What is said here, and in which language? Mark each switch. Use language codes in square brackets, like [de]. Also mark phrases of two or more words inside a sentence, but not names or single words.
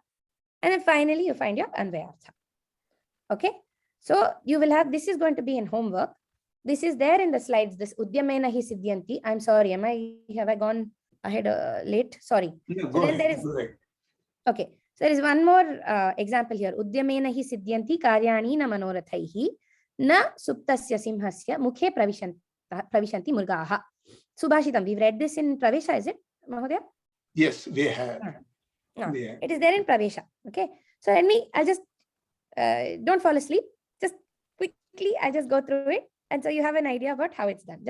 [en] And then finally, you find your Anvayartha. Okay. So you will have, this is going to be in homework. This is there in the slides, this [sa] उद्यमेन हि सिध्यन्ति. [en] I'm sorry, have I gone ahead late? Sorry. No, So then there is, okay. So there is one more example here. [sa] उद्यमेन हि सिध्यन्ति कार्याणि न मनोरथैः न सुप्तस्य सिंहस्य मुखे प्रविशन्ति मृगाः. [en] Subhashitam, we've read this in Pravesha, is it, Mahodaya? Yes, we have. No, it is there in Pravesha. Okay. So I'll just, don't fall asleep. Just quickly, I'll just go through it. And so you have an idea about how it's done.